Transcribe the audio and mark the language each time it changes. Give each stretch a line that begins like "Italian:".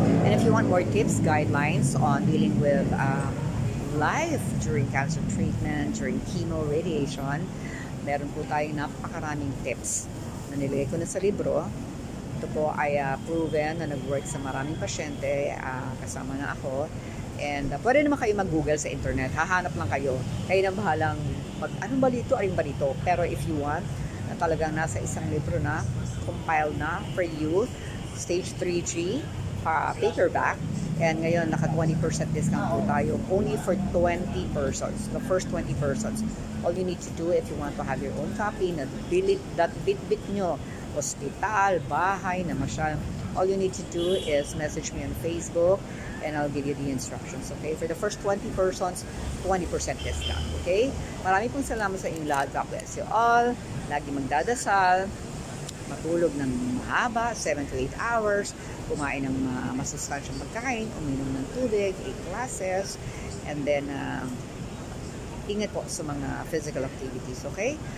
English: And if you want more tips, guidelines on dealing with life during cancer treatment, during chemo, radiation,
Filipino: meron po tayong napakaraming tips na nilagay ko na sa libro. Ito po ay proven na nag-work sa maraming pasyente, kasama na ako. And pwede naman kayo mag-google sa internet, hahanap lang kayo. Kayo na bahalang anong ba dito, aling ba dito.
English: Pero if you want,
Filipino: na talagang nasa isang libro na,
English: compiled na for you, stage 3G, paperback, and ngayon naka 20% discount po tayo, only for 20 persons, the first 20 persons. All you need to do if you want to have your own copy,
Filipino: na bit nyo, hospital, bahay, na masyal,
English: all you need to do is message me on Facebook, and I'll give you the instructions, okay? For the first 20 persons, 20% discount, okay?
Filipino: Maraming pong salamat sa inyong lahat.
English: God bless you all.
Filipino: Lagi magdadasal, matulog ng mahaba,
English: 7 to 8 hours,
Filipino: kumain ng masustansyang pagkain, uminom ng tubig, 8 glasses, and then ingat po sa mga physical activities, okay?